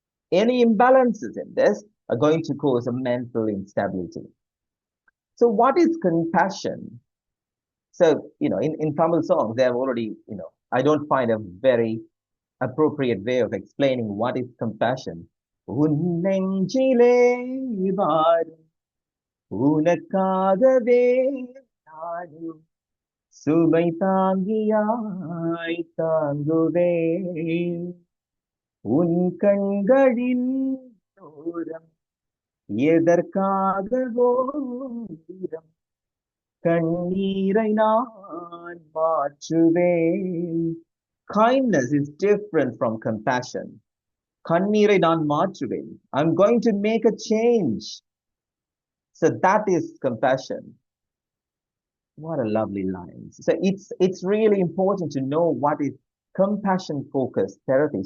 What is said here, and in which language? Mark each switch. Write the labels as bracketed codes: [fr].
[en] Any imbalances in this are going to cause a mental instability. So what is compassion? So, in Tamil songs, they have already, I don't find a very appropriate way of explaining what is compassion. [ta] உன்னெஞ்சிலே வாடும் உனக்காகவே நாடும் சுமை தாங்கியாய் தாங்குவேன் உன் கண்களின் தூரம் எதற்காகவோ தூரம் கண்ணீரை நான் மாற்றுவேன். [en] Kindness is different from compassion. [ta] கண்ணீரை நான் மாற்றுவேன். [en] I'm going to make a change. So that is compassion. What a lovely line. So it's really important to know what is compassion focused therapy.